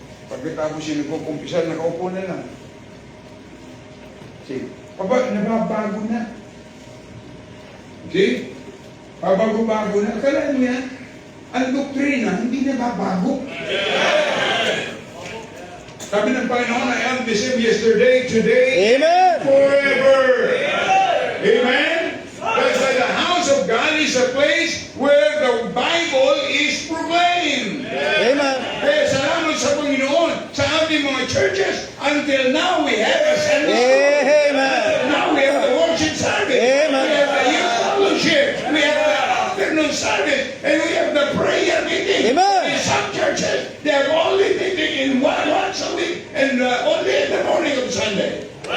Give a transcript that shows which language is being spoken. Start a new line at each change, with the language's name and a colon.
Filipino: Pagkatapos yung nagkukumpisal, nakaupo na lang. See? Nababago na. See? Pabago-bago na. Akala nyo yan? Ang doktrina, hindi nababago. Sabi ng Panginoon,
English: I am the same yesterday, today, Amen. forever. Amen? That's why the house of God is a place where the Bible is proclaimed. Amen.
Filipino: Kaya salamat sa Panginoon sa ating mga churches.
English: Until now, we have a Sunday school. Amen. Now we have the worship service. Amen. We have the youth fellowship. We have the afternoon service. And we have the prayer meeting. Amen. In some churches, they have only meeting in once a week and only in the morning of Sunday.